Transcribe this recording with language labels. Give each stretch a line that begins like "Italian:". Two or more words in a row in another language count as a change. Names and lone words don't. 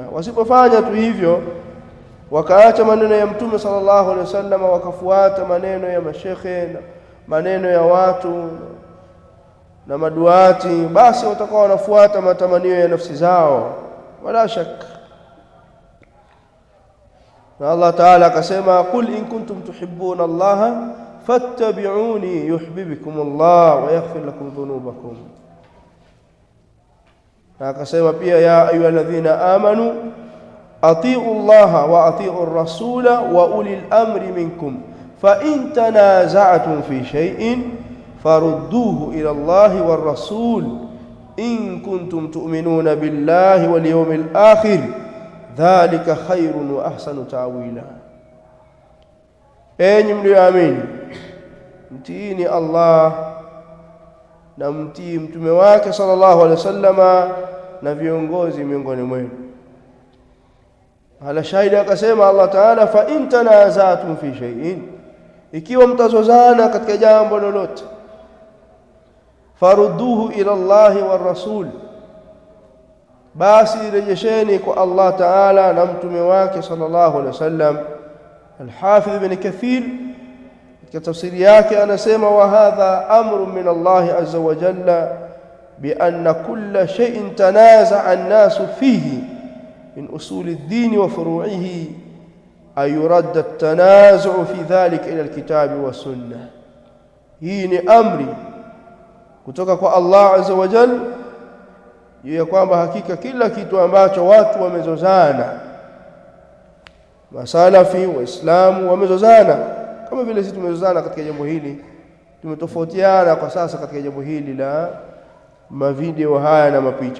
Swahili: Wasipofanya tu hivyo, wakaacha maneno ya Mtume
Arabic: صلى الله عليه وسلم,
Swahili: wakafuata maneno ya mashekhe na maneno ya watu na maduati, basi watakuwa wanafuata matamanio ya nafsi zao, wala shaka. Na Allah Ta'ala akasema,
Arabic: قل إن كنتم تحبون الله فاتبعوني يحببكم الله ويغفر لكم ذنوبكم.
Swahili: Na akasema pia,
Arabic: يا أيها الذين آمنوا أطيعوا الله وأطيعوا الرسول وأولي الأمر منكم فإن تنازعتم في شيء فردوه إلى الله والرسول إن كنتم تؤمنون بالله واليوم الآخر ذلك خير وأحسن تأويلا.
Swahili: Enyi mlioamini, mtiini Allah na mtii mtume wake
Arabic: صلى الله عليه وسلم
Swahili: na viongozi miongoni mwenu. Ala shahidi akasema Allah Ta'ala,
Arabic: فإن تنازعتم في شيء,
Swahili: ikiwa mtazozana katika jambo lolote,
Arabic: فردوه إلى الله والرسول,
Swahili: basi rejesheni kwa Allah Ta'ala na mtume wake
Arabic: صلى الله عليه وسلم. Al-Hafidh Ibn Kathir
Swahili: katika tafsiri yake anasema,
Arabic: وهذا أمر من الله عز وجل بأن كل شيء تنازع الناس فيه من أصول الدين وفروعه أن يرد التنازع في ذلك إلى الكتاب والسنة.
Swahili: Hii ni amri kutoka kwa Allah
Arabic: عز وجل
Swahili: ya kwamba hakika kila kitu ambacho watu wamezozana, masalafi waislamu wamezozana, kama vile sisi tumezozana katika jambo hili, tumetofautiana kwa sasa katika jambo hili la mavideo haya na mapicha.